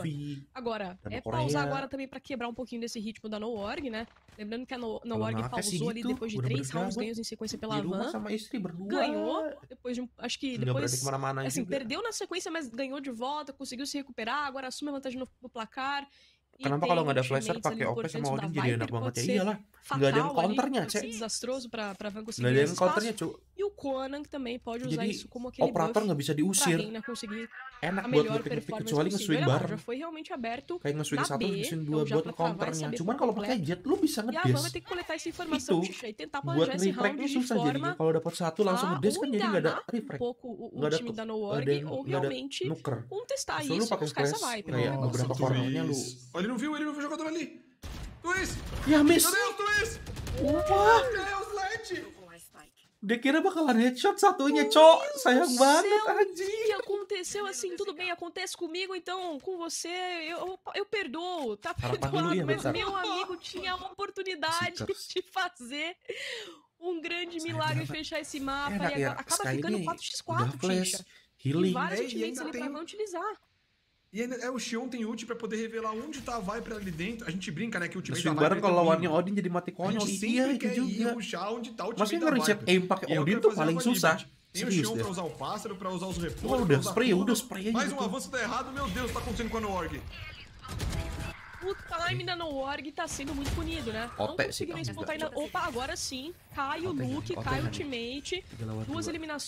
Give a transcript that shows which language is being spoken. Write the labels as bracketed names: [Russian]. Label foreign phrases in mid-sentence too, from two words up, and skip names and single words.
[Portuguese] Agora, é pausar agora também pra quebrar um pouquinho desse ritmo da Noorg, né? Lembrando que a Noorg pausou ali depois de 3 rounds ganhos em sequência pela Van. Ganhou, depois de acho que depois, assim, perdeu na sequência, mas ganhou de volta, conseguiu se recuperar, agora assume a vantagem no placar. [Indonesian] Kenapa kalau nggak ada flasher pakai OP sama Odin jadi enak banget ya? Iyalah, nggak ada yang counternya, Cek. Nggak ada yang counternya, Cuk. [Portuguese] E o Conan também pode usar isso como aquele [Indonesian] operator nggak bisa diusir. Enak buat nge-pick kecuali nge-swing bareng. Kayak nge-swing 1 nge-swing 2 buat counternya. Cuman kalau pakai jet lu bisa nge-dash. Itu buat refragnya susah jadinya. Kalau dapat 1 langsung nge-dash kan jadi nggak ada refrag. Nggak ada nuker. So lu pakai flash kayak beberapa cornernya lu. [Portuguese] Ele não viu o jogador ali. Twist! [Indonesian] Ya miss. [Portuguese] Meu Deus, Twist! [Indonesian] Wah, [Portuguese] Deus, Led! [Indonesian] Dia kira bakalan headshot satunya, Cok. Sayang banget, anjing. [Portuguese] O que aconteceu assim, tudo bem, acontece comigo, então com você eu perdoo, tá perdoado, mas meu amigo tinha a oportunidade de fazer um grande milagre e fechar esse mapa e agora acaba ficando 4x4, Tisha. E vários ultimates ali pra não utilizar. E ainda o Xion tem ult pra poder revelar onde tá a Viper ali dentro. A gente brinca, né, que o ultimate [Indonesian] da Viper kalau lawannya Odin jadi mati konyol. [Portuguese] A gente sempre quer ir puxar onde tá o ultimate da Viper. [Indonesian] Mas aim pakai Odin tuh paling susah. [Portuguese] Tem o Xion pra usar o pássaro, pra usar os repolhos. [Indonesian] Udah spray. [Portuguese] Mais um avanço tá errado, meu Deus, tá acontecendo com a Noorg. o time da Nobar tá sendo muito punido, né? Não conseguiram explotar ainda. Opa, agora sim. Cai o Luke, cai o ultimate. 2 eliminações.